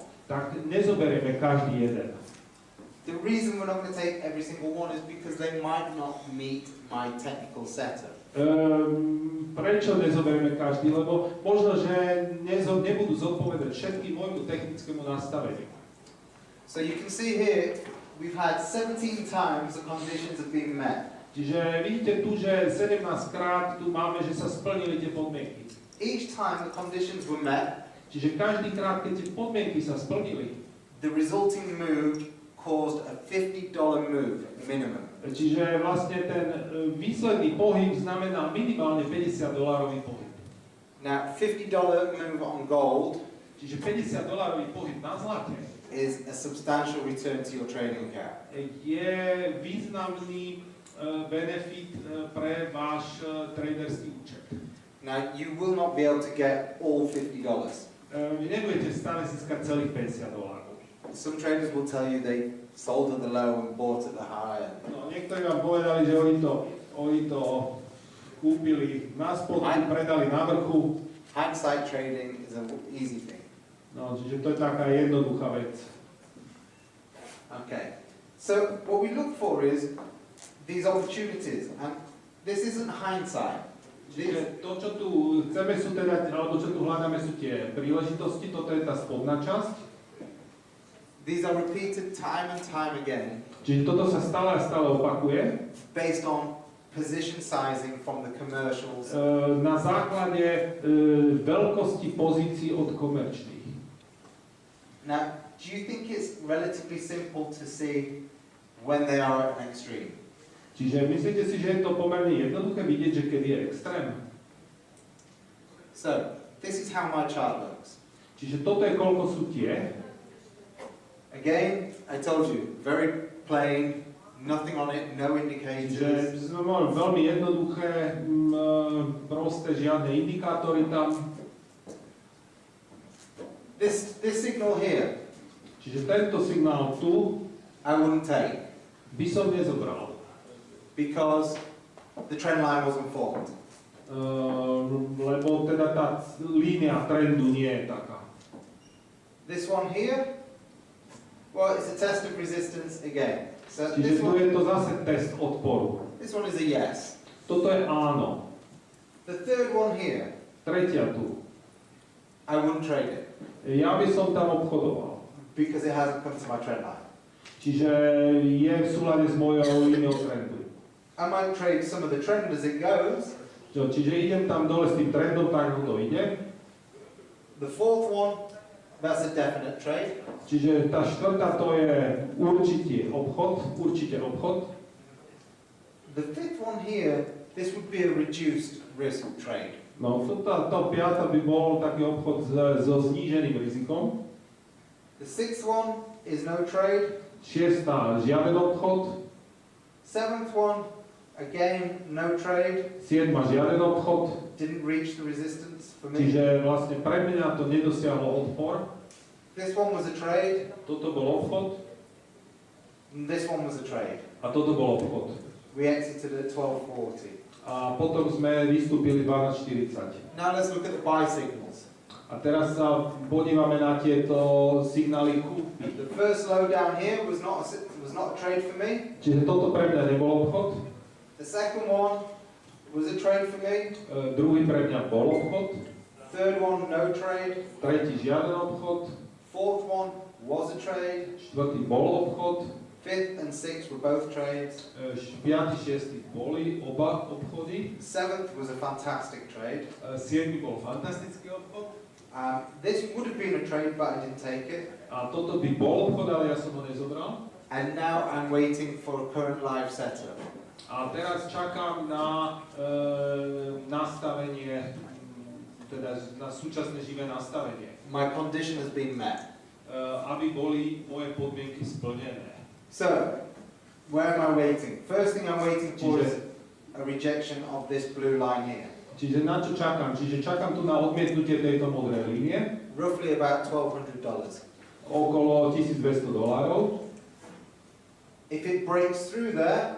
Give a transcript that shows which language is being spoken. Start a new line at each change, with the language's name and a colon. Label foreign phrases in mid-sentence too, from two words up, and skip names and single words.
Slovak: tak nezoberieme každý jeden.
English: The reason we're not going to take every single one is because they might not meet my technical setup.
Slovak: Prečo nezoberieme každý? Lebo možno, že nebudú zodpovedať všetky môjmu technickému nastaveniu.
English: So you can see here, we've had 17 times the conditions have been met.
Slovak: Čiže vidíte tu, že 17 krát tu máme, že sa splnili tie podmienky.
English: Each time the conditions were met,
Slovak: Čiže každý krát, keď tie podmienky sa splnili,
English: the resulting move caused a $50 move minimum.
Slovak: čiže vlastne ten výsledný pohyb znamená minimálne $50 pohyb.
English: Now, $50 move on gold
Slovak: Čiže $50 pohyb na zlate
English: is a substantial return to your trading account.
Slovak: je významný benefit pre váš traderský účet.
English: Now, you will not be able to get all $50.
Slovak: Vy nebudete stále získať celých $50.
English: Some traders will tell you they sold at the low and bought at the high.
Slovak: No, niektorí vám povedali, že oni to kúpili na spodku, predali na vrchu.
English: Hindsight trading is an easy thing.
Slovak: No, čiže to je taká jednoduchá vec.
English: Okay. So what we look for is these opportunities, and this isn't hindsight.
Slovak: Čiže to, čo tu chceme, sú teda, alebo čo tu hľadáme, sú tie príležitosti, toto je tá spodná časť.
English: These are repeated time and time again,
Slovak: Čiže toto sa stále a stále opakuje.
English: based on position sizing from the commercials.
Slovak: Na základe veľkosti pozícií od komerčných.
English: Now, do you think it's relatively simple to see when they are at an extreme?
Slovak: Čiže myslíte si, že je to pomerne jednoduché vidieť, že kedy je extrém?
English: So, this is how my chart looks.
Slovak: Čiže toto je, koľko sú tie.
English: Again, I told you, very plain, nothing on it, no indicators.
Slovak: Čiže sme mali veľmi jednoduché, prosté, žiadne indikátory tam.
English: This signal here,
Slovak: Čiže tento signál tu
English: I wouldn't take
Slovak: by som nezobral.
English: because the trend line wasn't formed.
Slovak: Lebo teda tá línia trendu nie je taká.
English: This one here, well, it's a test of resistance again. So
Slovak: Čiže tu je to zase test odporu.
English: this one is a yes.
Slovak: Toto je áno.
English: The third one here,
Slovak: Tretia tu.
English: I wouldn't trade it
Slovak: Ja by som tam obchodoval.
English: because it hasn't come to my trend line.
Slovak: Čiže je v súlade s mojou líniou trendu.
English: I might trade some of the trend as it goes.
Slovak: Čiže idem tam dole s tým trendom, tak ako to ide.
English: The fourth one, that's a definite trade.
Slovak: Čiže tá štvrtá to je určite obchod.
English: The fifth one here, this would be a reduced risk trade.
Slovak: No, tá piata by bol taký obchod so zníženým rizikom.
English: The sixth one is no trade.
Slovak: Šiestá, žiaden obchod.
English: Seventh one, again, no trade.
Slovak: Siedma, žiaden obchod.
English: Didn't reach the resistance for me.
Slovak: Čiže vlastne pre mňa to nedosiahlo odpor.
English: This one was a trade.
Slovak: Toto bol obchod
English: And this one was a trade.
Slovak: a toto bol obchod.
English: We exited at 12.40.
Slovak: A potom sme vystúpili 12.40.
English: Now let's look at the buy signals.
Slovak: A teraz sa podívame na tieto signály kúpy.
English: The first low down here was not a trade for me.
Slovak: Čiže toto pre mňa nebol obchod.
English: The second one was a trade for me.
Slovak: Druhý pre mňa bol obchod.
English: Third one, no trade.
Slovak: Tretí žiaden obchod.
English: Fourth one was a trade.
Slovak: Štvrtý bol obchod.
English: Fifth and sixth were both trades.
Slovak: Piatý, šiestý boli oba obchody.
English: Seventh was a fantastic trade.
Slovak: Siedmy bol fantastický obchod.
English: This would have been a trade, but I didn't take it.
Slovak: A toto by bol obchod, ale ja som ho nezobral.
English: And now I'm waiting for a current live setup.
Slovak: A teraz čakám na nastavenie, teda na súčasné živé nastavenie.
English: My condition has been met.
Slovak: Aby boli moje podmienky splnené.
English: So, where am I waiting? First thing I'm waiting for is a rejection of this blue line here.
Slovak: Čiže na čo čakám? Čiže čakám tu na odmietnutie tejto modrej línie.
English: Roughly about $1,200.
Slovak: Okolo $1,200.
English: If it breaks through there,